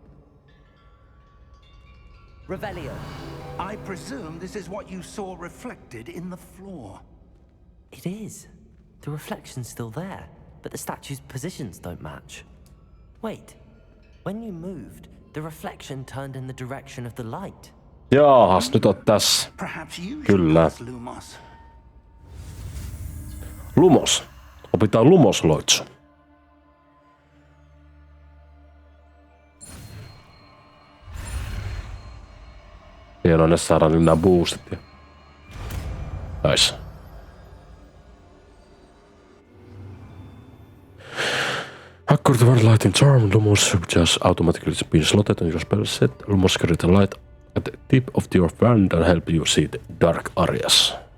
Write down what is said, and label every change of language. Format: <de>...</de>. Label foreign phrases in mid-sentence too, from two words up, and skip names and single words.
<en>Revelio. I presume this is what you saw reflected in the floor. It is. The reflection's still there, but the statue's positions don't match. Wait. When you moved, the reflection turned in the direction of the light.</en> <fi>Jaahas, nyt on tässä.</fi> <en>Perhaps you</en> <fi>Kyllä.</fi> <en>should ask Lumos. Lumos.</en> <fi>Opitaan lumosloitsu. hienoa, ne saadaan nämä boostit.</fi> <en>Nice. According to one lighting charm, Lumos just automatically be slotted on your spell set. Lumos create a light at the tip of your wand and help you see the dark areas.</en>